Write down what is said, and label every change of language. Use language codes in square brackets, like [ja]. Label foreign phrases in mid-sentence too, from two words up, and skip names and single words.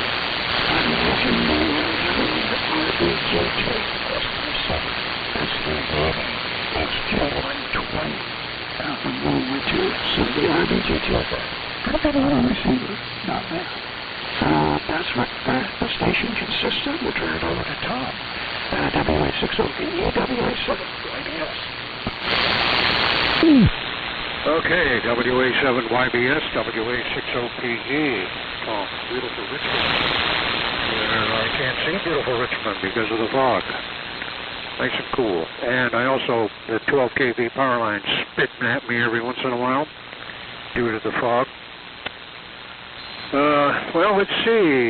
[en] I'm using the RBG2 S57. That's the Navy HQ120 from World War II. So the RBG2 is a pretty good little receiver, not bad. So that's what the station consists of. We'll turn it over to Tom. WA6OPE, WA7YBS. Okay, WA7YBS, WA6OPE. Oh, beautiful Richmond. I can't see beautiful Richmond because of the fog. Nice and cool. And I also, the 12 kV power line spitting at me every once in a while due to the fog. Well, let's see.